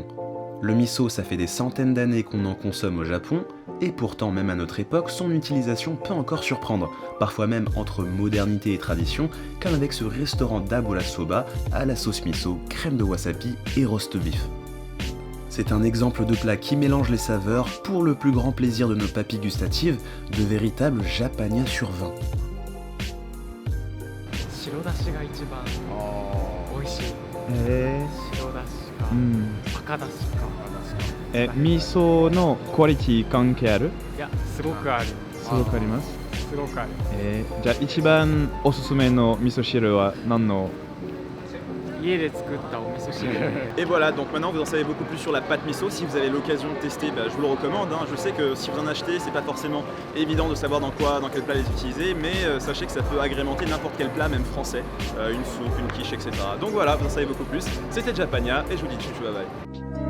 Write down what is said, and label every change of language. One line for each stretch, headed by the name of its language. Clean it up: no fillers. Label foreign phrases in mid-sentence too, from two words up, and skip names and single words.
French: Le miso, ça fait des centaines d'années qu'on en consomme au Japon, et pourtant même à notre époque, son utilisation peut encore surprendre, parfois même entre modernité et tradition, comme avec ce restaurant d'Abora Soba à la sauce miso, crème de wasabi et roast beef. C'est un exemple de plat qui mélange les saveurs pour le plus grand plaisir de nos papilles gustatives, de véritables Japania sur 20.
Japanese: 白だしが一番美味しい。白だしか、赤だしか。味噌のクオリティ関係ある？いや、すごくある。すごくあります。すごくある。じゃあ一番おすすめの味噌汁は何の？家で作ったお味噌汁。
French: Et voilà, donc maintenant vous en savez beaucoup plus sur la pâte miso. Si vous avez l'occasion de tester, je vous le recommande. Je sais que si vous en achetez, c'est pas forcément évident de savoir dans quel plat les utiliser, mais sachez que ça peut agrémenter n'importe quel plat, même français, une soupe, une quiche, etc. Donc voilà, vous en savez beaucoup plus. C'était Japania et je vous dis tchou tchou,
English: bye bye.